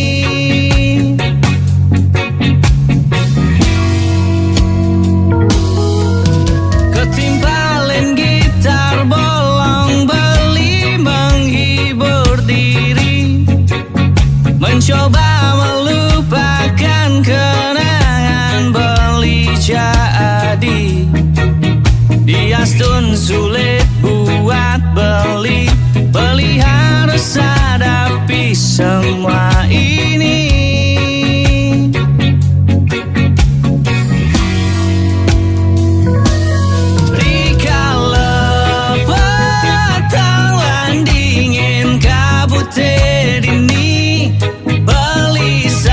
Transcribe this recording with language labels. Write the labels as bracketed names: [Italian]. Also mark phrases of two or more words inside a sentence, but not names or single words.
[Balinese] Ketimpalen gitar bolong beli [Indonesian] menghibur diri Mencoba melupakan kenangan beli jadi Biastun sulit buat beli harus hadapi semua ini [Balinese] Rikala petang lan dingin kabut dini beli